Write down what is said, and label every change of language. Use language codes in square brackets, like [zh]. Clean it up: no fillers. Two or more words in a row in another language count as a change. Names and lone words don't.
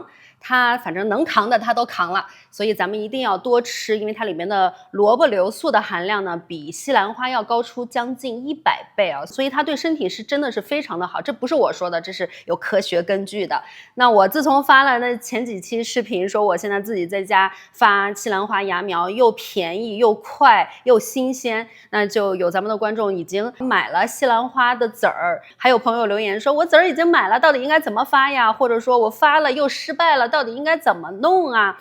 [zh] 它反正能扛的它都扛了，所以咱們一定要多吃，因為它裡面的蘿蔔硫素的含量呢，比西蘭花要高出将近100倍啊，所以它对身體是真的是非常的好，这不是我說的，這是有科學根據的。那我自從發了那前幾期視頻說我現在自己在家發西蘭花芽苗，又便宜又快又新鮮，那就有咱們的觀眾已經買了西蘭花的籽兒，還有朋友留言說我籽兒已經買了，到底應該怎麼發呀？或者說我發了又失敗了，到底應該怎麼弄啊？